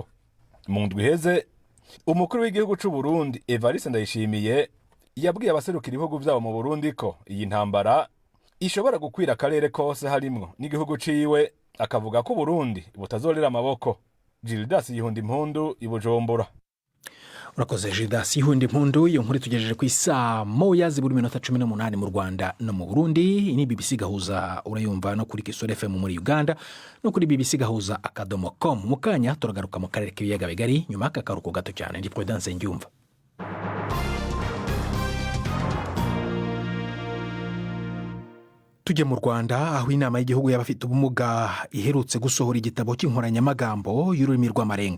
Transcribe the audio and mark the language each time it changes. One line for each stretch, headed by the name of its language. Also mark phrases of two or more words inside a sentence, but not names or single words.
Rundi: Mu ndwi iheze, umukuru w'igihugu c'u Burundi Evariste Ndayishimiye yabwiye abaserukira ibihugu vyabo mu Burundi ko iyi ntambara ishobora gukwira akarere kose harimwo n'igihugu ciwe, akavuga ko Burundi butazorera amaboko. Gildas Yihundi Impundu, i Bujumbura.
Kinyarwanda: Urakoze Gildas Yihundi Impundu. Iyo nkuru tugejeje ku isaa 1:18 mu Rwanda no mu Burundi. Ni BBC Gahuza urayumva no kuri Kisoro FM muri Uganda no kuri bbcgahuza.com. Mu kanya turagaruka mu karere k'ibiyaga bigari nyuma y'akaruhuko gato cyane. Ndi Prudence Ngyumva. Tujye mu Rwanda, aho inama y'igihugu y'abafite ubumuga iherutse gusohora igitabo cy'inkoranyamagambo y'ururimi rw'amarenga.